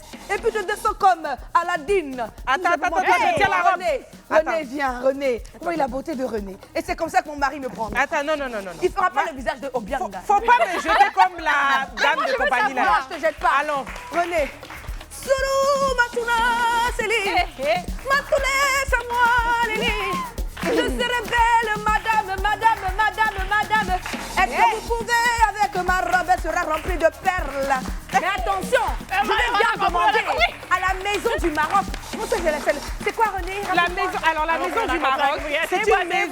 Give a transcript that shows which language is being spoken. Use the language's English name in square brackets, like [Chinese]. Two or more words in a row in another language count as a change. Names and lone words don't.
[French] Et puis je descends comme Aladdin. Attends, Hey, je tiens la robe. René, Attends. René, viens, René. Oui, la beauté de René. Et c'est comme ça que mon mari me prend. Attends, non. Il fera pas le visage de Obianga. Faut pas me jeter comme la dame de compagnie Non, là. je te jette pas. Allons. René. Suru matuna seli. Matune samwa lili. Je serai belle, madame. Est-ce que vous pouvez, avec ma robe, elle sera remplie de perles. Mais attention, je vais bien demander à la maison du Maroc. Comment ça, c'est quoi, René? La maison du Maroc, c'est une maison.